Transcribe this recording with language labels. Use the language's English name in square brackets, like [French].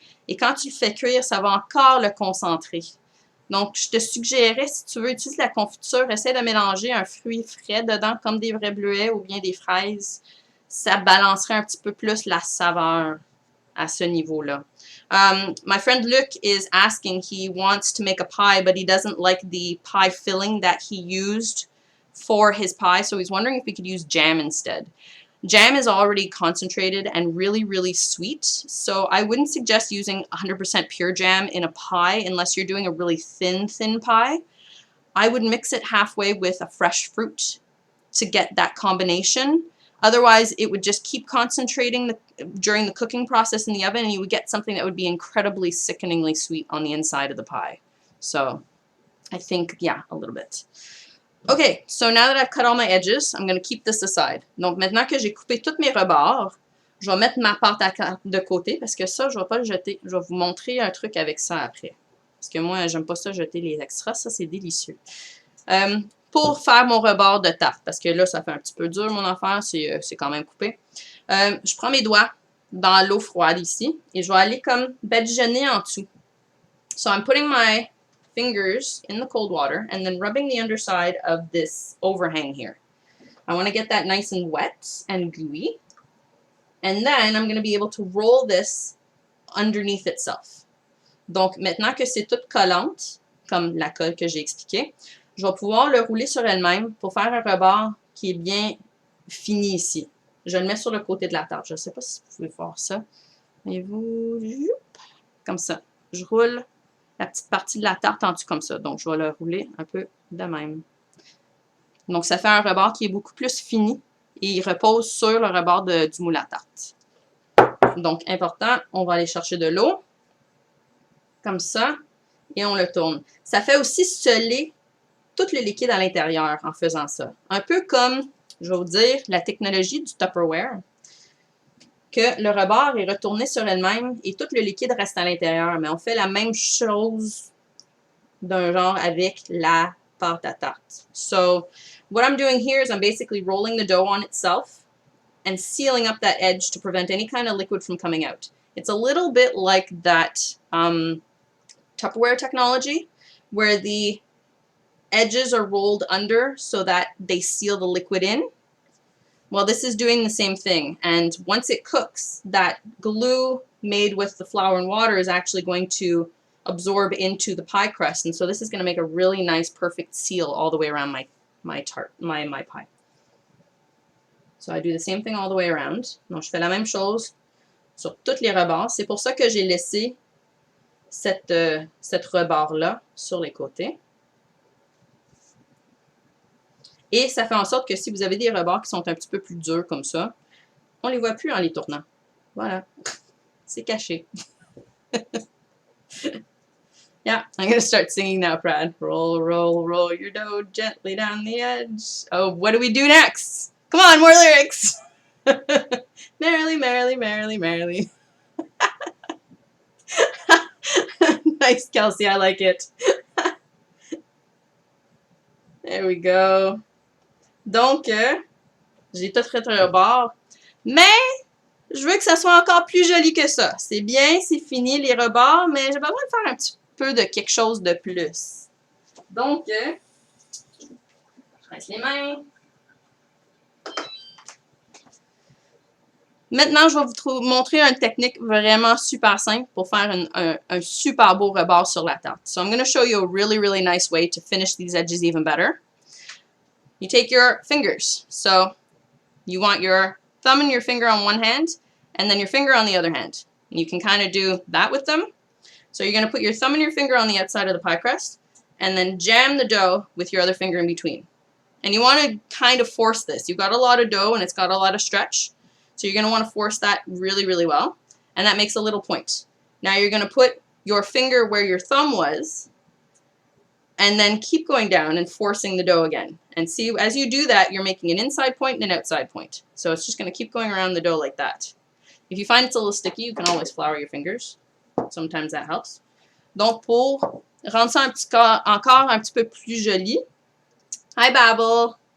[French] Et quand tu le fais cuire, ça va encore le concentrer. Donc, je te suggérais, si tu veux utiliser la confiture, essaie de mélanger un fruit frais dedans, comme des vrais bleuets ou bien des fraises. Ça balancerait un petit peu plus la saveur à ce niveau-là. [English] My friend Luc is asking, he wants to make a pie, but he doesn't like the pie filling that he used for his pie, so he's wondering if we could use jam instead. Jam is already concentrated and really, really sweet, so I wouldn't suggest using 100% pure jam in a pie unless you're doing a really thin pie. I would mix it halfway with a fresh fruit to get that combination. Otherwise, it would just keep concentrating during the cooking process in the oven, and you would get something that would be incredibly sickeningly sweet on the inside of the pie. So I think, yeah, a little bit. Okay, so now that I've cut all my edges, I'm going to keep this aside. [French] Donc maintenant que j'ai coupé tous mes rebords, je vais mettre ma pâte à de côté parce que ça, je ne vais pas le jeter. Je vais vous montrer un truc avec ça après. Parce que moi, j'aime pas ça jeter les extras. Ça, c'est délicieux. Pour faire mon rebord de tarte, parce que là, ça fait un petit peu dur, mon affaire, c'est quand même coupé. Je prends mes doigts dans l'eau froide ici et je vais aller comme badigeonner en dessous. [English] So I'm putting my fingers in the cold water and then rubbing the underside of this overhang here. I want to get that nice and wet and gooey. And then I'm going to be able to roll this underneath itself. [French] Donc, maintenant que c'est toute collante, comme la colle que j'ai expliqué, je vais pouvoir le rouler sur elle-même pour faire un rebord qui est bien fini ici. Je le mets sur le côté de la tarte. Je ne sais pas si vous pouvez voir ça. Voyez-vous? Comme ça. Je roule la petite partie de la tarte en dessous comme ça. Donc, je vais le rouler un peu de même. Donc, ça fait un rebord qui est beaucoup plus fini et il repose sur le rebord du moule à tarte. Donc, important, on va aller chercher de l'eau. Comme ça, et on le tourne. Ça fait aussi seller tout le liquide à l'intérieur en faisant ça. Un peu comme, je vais vous dire, la technologie du Tupperware, que le rebord est retourné sur elle-même et tout le liquide reste à l'intérieur. Mais on fait la même chose d'un genre avec la pâte à tarte. [English] So, what I'm doing here is I'm basically rolling the dough on itself and sealing up that edge to prevent any kind of liquid from coming out. It's a little bit like that Tupperware technology where the edges are rolled under so that they seal the liquid in. Well, this is doing the same thing, and once it cooks, that glue made with the flour and water is actually going to absorb into the pie crust, and so this is going to make a really nice perfect seal all the way around my pie. So I do the same thing all the way around. [French] Donc je fais la même chose sur toutes les rebords. C'est pour ça que j'ai laissé cette rebord-là sur les côtés. Et ça fait en sorte que si vous avez des rebords qui sont un petit peu plus durs comme ça, on ne les voit plus en les tournant. Voilà. C'est caché. [English] Yeah, I'm going to start singing now, Brad. Roll, roll, roll your dough gently down the edge. Oh, what do we do next? Come on, more lyrics. Merrily, merrily, merrily, merrily. Nice, Kelsey. I like it. There we go. [French] Donc, j'ai tout fait un rebord. Mais, je veux que ça soit encore plus joli que ça. C'est bien, c'est fini les rebords, mais j'ai besoin de faire un petit peu de quelque chose de plus. Donc, je rince les mains. Maintenant, je vais vous montrer une technique vraiment super simple pour faire un super beau rebord sur la tarte. [English] So I'm going to show you a really, really nice way to finish these edges even better. You take your fingers. So you want your thumb and your finger on one hand, and then your finger on the other hand. And you can kind of do that with them. So you're going to put your thumb and your finger on the outside of the pie crust, and then jam the dough with your other finger in between. And you want to kind of force this. You've got a lot of dough and it's got a lot of stretch. So you're going to want to force that really, really well. And that makes a little point. Now you're going to put your finger where your thumb was, and then keep going down and forcing the dough again. And see, as you do that, you're making an inside point and an outside point. So it's just going to keep going around the dough like that. If you find it's a little sticky, you can always flour your fingers. Sometimes that helps. [French] Donc, pour rendre ça encore un petit peu plus joli. [English] Hi, [French] Babel.